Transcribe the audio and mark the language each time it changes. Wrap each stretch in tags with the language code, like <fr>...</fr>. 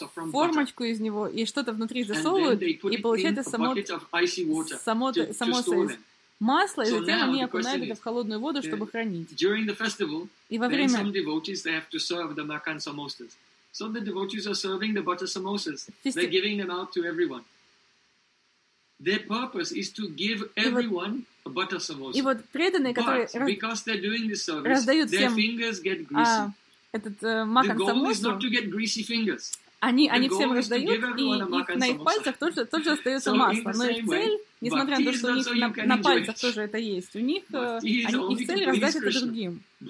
<ru>формочку из него, и что-то внутри засовывают, и получается самосы масло, и затем они окунают это в холодную воду, чтобы хранить.</ru> <en>During the festival,</en> <ru>и во время...</ru> <en>some devotees, they have to serve the makan samosas. So the devotees are serving the butter samosas. They're giving them out to everyone. Their purpose is to give everyone a butter samosa.</en> <ru>И вот преданные, которые</ru> <en>because they're doing this service,</en> <ru>раздают</ru> <en>their</en> <ru>всем</ru> <en>fingers get greasy.</en> <ru>Этот макан самоса. Они всем раздают, и на их пальцах тоже остается масло. Но их цель, несмотря на то, что у них на пальцах тоже это есть, у них их цель раздать это другим.</ru>